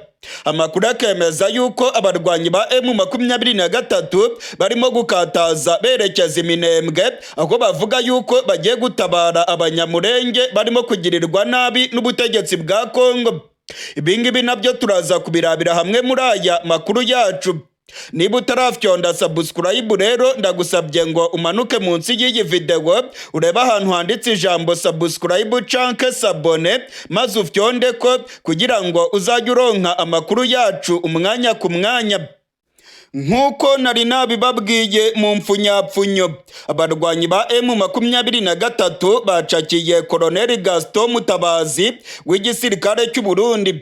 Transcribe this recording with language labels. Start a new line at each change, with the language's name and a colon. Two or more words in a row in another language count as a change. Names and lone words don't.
Kinyarwanda: Amakuru akemeza yuko abarwanyi ba M23 barimo gukataza berekeza Minembwe, aho bavuga yuko bagiye gutabara abanyamurenge barimo kugirirwa nabi n'ubutegetsi bwa Kongo.
Rundi: Ibingibi nabyo turaza kubirabira hamwe muri aya makuru yacu. Niba utarafyonda subscribe rero ndagusabye ngo umanuke munsi y'iyi video ureba ahantu handitse ijambo subscribe canke sabone, maze ufyonde ko kugira ngo uzajye uronka amakuru yacu umwanya ku mwanya. Nkuko nari nabibabwiye mu mfunyapfunyo, abarwanyi ba M23 bacakiye Colonel Gaston Mutabazi w'igisirikare cy'u Burundi.